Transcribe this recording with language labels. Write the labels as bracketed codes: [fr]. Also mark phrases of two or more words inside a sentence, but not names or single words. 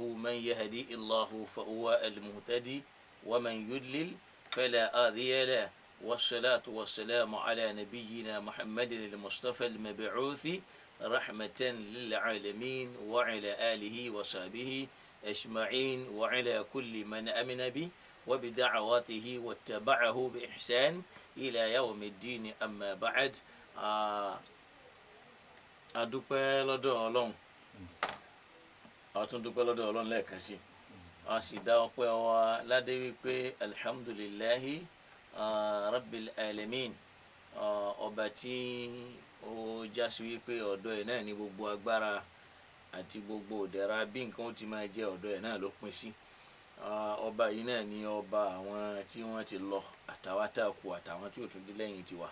[ar] من يهدي الله فهو المهتدي ومن يضلل فلا هادي له والصلاة والسلام على نبينا محمد المصطفى المبعوث رحمة للعالمين وعلى آله وصحبه أجمعين وعلى كل من آمن به وبدعواته واتبعه بإحسان إلى يوم الدين أما بعد. [yo] adúpẹ́ lọ́dọ̀ Ọlọ́run àtúndúpẹ́ lọ́dọ̀ Ọlọ́run lẹ́ẹ̀kan sí a sì dá ọpẹ́ wa ládé wípé [ar] الحمد لله رب العالمين [yo] ọba tí ó jásí wípé ọ̀dọ̀ ẹ̀ náà ní gbogbo agbára àti gbogbo ìdẹ̀ra bí nǹkan ó ti máa jẹ́ ọ̀dọ̀ ẹ̀ náà ló pín sí. Ọba yìí náà ni ọba àwọn tí wọ́n ti lọ àtàwátàkù àtàwọn tí ò tún dé lẹ́yìn tiwa.